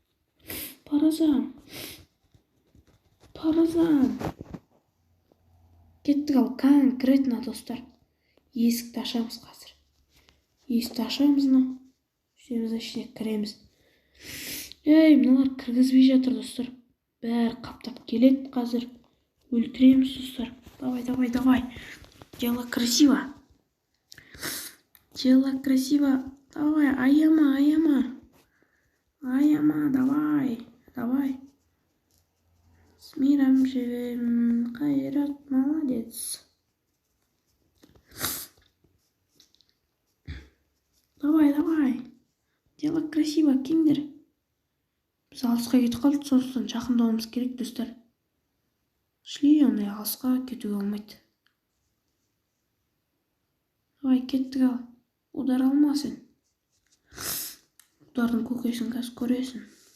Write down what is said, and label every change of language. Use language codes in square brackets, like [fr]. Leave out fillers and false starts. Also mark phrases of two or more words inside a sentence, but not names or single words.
[kk] Кеттік ал, конкретно, достар. Есікті ашамыз қазір. Есікті ашамыз, но. Үшеміз ішіне кіреміз. Ей, мыналар кіргізбей жатыр, достар. Бәрі қаптап келеді қазір. Өлтіреміз, достар. [ru] Давай. Дело красиво. [kk] Давай, аяма. Давай. [ru] С миром живем, Қайрат, молодец. Давай. Дело красиво, [kk] кеңдер. Біз алысқа кетіп қалдық, сондықтан жақындауымыз керек, достар. Шли, ондай алысқа кетуге болмайды. Давай, кеттік ал. Удар алмасын. Удардың көкесін қазір көресің.